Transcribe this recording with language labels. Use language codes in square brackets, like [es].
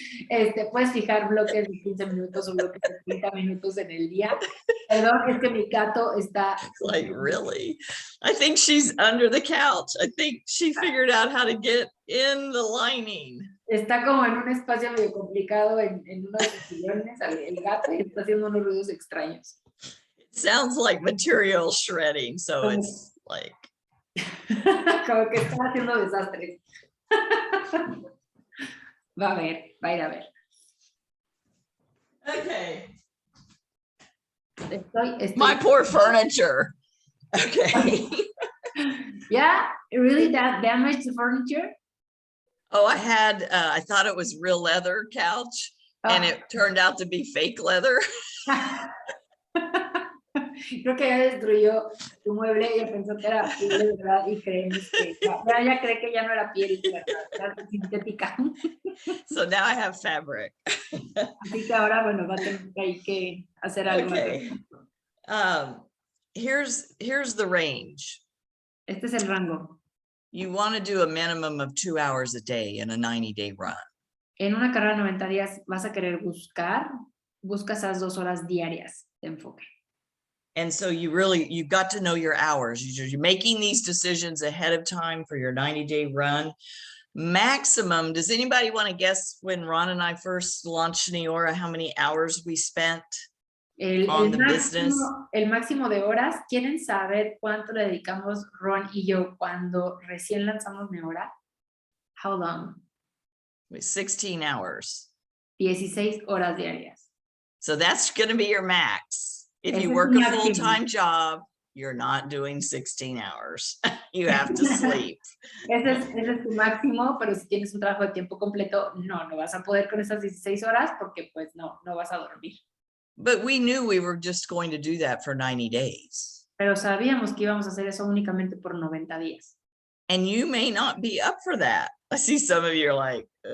[es] Puedes fijar bloques de 15 minutos o bloques de 30 minutos en el día. Perdón, es que mi gato está... [en] Like, really? I think she's under the couch. I think she figured out how to get in the lining. [es] Está como en un espacio medio complicado en uno de sus sillones, el gato, y está haciendo unos ruidos extraños. [en] It sounds like material shredding, so it's like... [es] Como que está haciendo desastres. Va a ir a ver. [en] Okay. [es] Estoy... [en] My poor furniture. Okay. Yeah, really that damaged the furniture? Oh, I thought it was real leather couch, and it turned out to be fake leather. [es] Creo que ya destruyó tu mueble y pensó que era piel de verdad y creemos que ya cree que ya no era piel, era sintética. [en] So now I have fabric. [es] Así que ahora, bueno, va a tener que hacer algo. [en] Okay. Here's the range. [es] Este es el rango. [en] You want to do a minimum of 2 hours a day in a 90-day run. [es] En una carrera de 90 días vas a querer busca esas 2 horas diarias de enfoque. [en] And so you've got to know your hours. You're making these decisions ahead of time for your 90-day run. Maximum, does anybody want to guess when Ron and I first launched Neora, how many hours we spent on the business? [es] El máximo de horas. ¿Quieren saber cuánto le dedicamos Ron y yo cuando recién lanzamos Neora? [en] How long? 16 hours. [es] 16 horas diarias. [en] So that's going to be your max. If you work a full-time job, you're not doing 16 hours. You have to sleep. [es] Ese es tu máximo, pero si tienes un trabajo de tiempo completo, no vas a poder con esas 16 horas porque pues no vas a dormir. [en] But we knew we were just going to do that for 90 days. [es] Pero sabíamos que íbamos a hacer eso únicamente por 90 días. [en] And you may not be up for that. I see some of you are like,